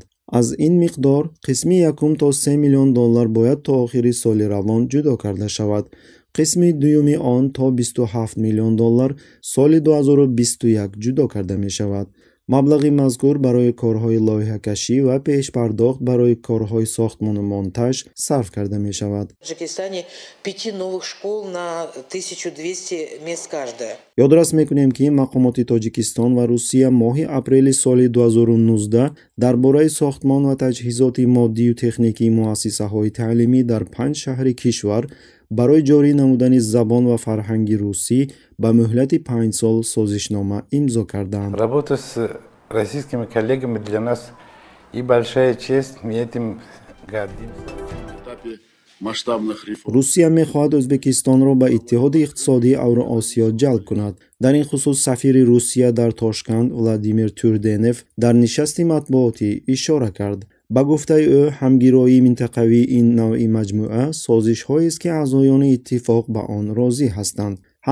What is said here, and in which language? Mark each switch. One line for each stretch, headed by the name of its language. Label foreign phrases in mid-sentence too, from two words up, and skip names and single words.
Tajik: аз ин миқдор қисми 1 то 3 миллион доллар бояд то охири соли равон ҷудо карда шавад. қисми дуюми он то 27 миллион доллар соли 2021 ҷудо карда мешавад. маблағи мазкур барои корҳои лоиҳакашӣ ва пешпардохт барои корҳои сохтмону монтаж сарф карда мешавад.
Russian: В Таджикистане 5 новых школ на 1200 мест каждая.
Tajik: ёдрас мекунем ки мақомоти тоҷикистон ва русия моҳи апрели соли 2019 дар бораи сохтмон ва таҷҳизоти моддию техникии муассисаҳои таълимӣ дар 5 шаҳри кишвар барои ҷорӣ намудани забон ва фарҳанги русӣ ба муҳлати 5 сол созишнома имзо карданд.
Russian: Работа с российскими коллегами для нас и большая честь, мы этим гордимся.
Tajik: русия мехоҳад ӯзбекистонро ба иттиҳоди иқтисодии авроосиё ҷалб кунад. дар ин хусус сафири русия дар Тошканд Владимир Тюрденев дар нишасти матбуотӣ ишора кард. ба гуфтаи ӯ ҳамгироии минтақавии ин навъи маҷмӯа созишҳоест ки аъзоёни иттифоқ ба он розӣ ҳастанд.